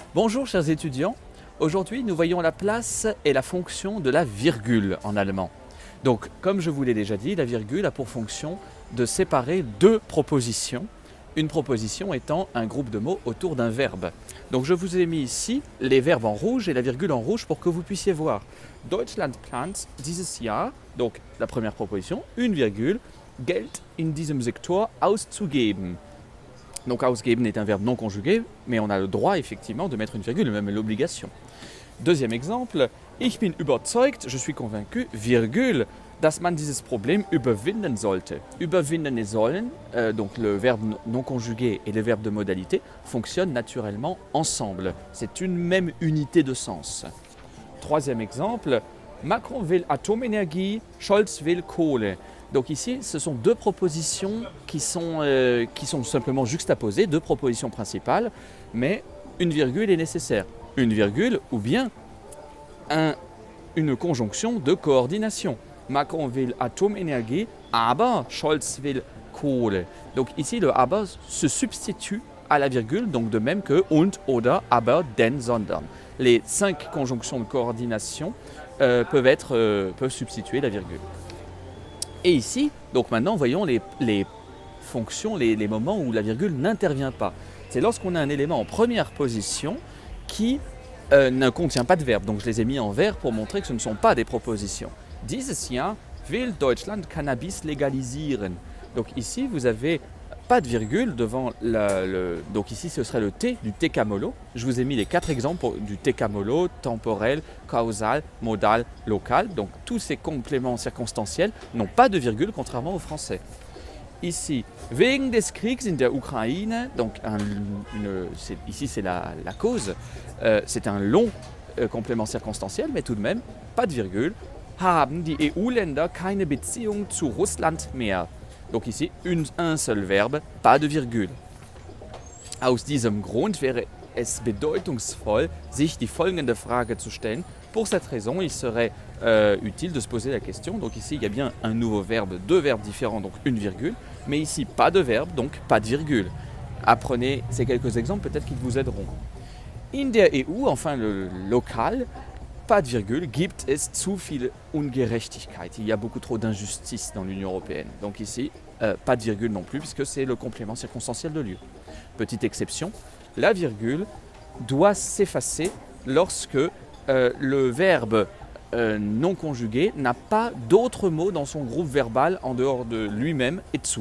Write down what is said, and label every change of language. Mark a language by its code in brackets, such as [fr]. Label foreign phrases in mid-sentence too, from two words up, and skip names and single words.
[fr] Bonjour chers étudiants, aujourd'hui nous voyons la place et la fonction de la virgule en allemand. Donc comme je vous l'ai déjà dit, la virgule a pour fonction de séparer deux propositions, une proposition étant un groupe de mots autour d'un verbe. Donc je vous ai mis ici les verbes en rouge et la virgule en rouge pour que vous puissiez voir. [de] Deutschland plant dieses Jahr, [fr] donc la première proposition, une virgule, [de] Geld in diesem Sektor auszugeben. [fr] Donc ausgeben est un verbe non conjugué, mais on a le droit effectivement de mettre une virgule, même l'obligation. Deuxième exemple, [de] ich bin überzeugt, [fr] je suis convaincu, virgule, [de] dass man dieses Problem überwinden sollte. Überwinden et sollen, [fr] donc le verbe non conjugué et le verbe de modalité, fonctionnent naturellement ensemble. C'est une même unité de sens. Troisième exemple, [de] Macron will Atomenergie, Scholz will Kohle. [fr] Donc ici, ce sont deux propositions qui sont simplement juxtaposées, deux propositions principales, mais une virgule est nécessaire. Une virgule ou bien une conjonction de coordination. [de] Macron will Atomenergie, aber Scholz will Kohle. [fr] Donc ici, le aber se substitue à la virgule, donc de même que [de] und, oder, aber, denn, sondern. [fr] Les 5 conjonctions de coordination peuvent substituer la virgule. Et ici, donc maintenant, voyons les fonctions, les moments où la virgule n'intervient pas. C'est lorsqu'on a un élément en première position qui ne contient pas de verbe. Donc je les ai mis en vert pour montrer que ce ne sont pas des propositions. [de] Dieses Jahr will Deutschland Cannabis legalisieren. [fr] Donc ici, vous avez pas de virgule devant donc ici, ce serait le T du T-camolo. Je vous ai mis les 4 exemples du T-camolo, temporel, causal, modal, local. Donc tous ces compléments circonstanciels n'ont pas de virgule, contrairement au français. Ici, [de] wegen des Kriegs in der Ukraine, [fr] donc ici c'est la cause, c'est un long complément circonstanciel, mais tout de même, pas de virgule. [de] Haben die EU-Länder keine Beziehung zu Russland mehr. [fr] Donc ici, un seul verbe, pas de virgule. [de] Aus diesem Grund wäre es bedeutungsvoll, sich die folgende Frage zu stellen. [fr] Pour cette raison, il serait utile de se poser la question. Donc ici, il y a bien un nouveau verbe, deux verbes différents, donc une virgule. Mais ici, pas de verbe, donc pas de virgule. Apprenez ces quelques exemples, peut-être qu'ils vous aideront. [de] In der EU, [fr] enfin le local, pas de virgule, [de] gibt es zu viel Ungerechtigkeit. [fr] Il y a beaucoup trop d'injustice dans l'Union européenne. Donc ici, pas de virgule non plus, puisque c'est le complément circonstanciel de lieu. Petite exception, la virgule doit s'effacer lorsque le verbe non conjugué n'a pas d'autres mots dans son groupe verbal en dehors de lui-même et dessous.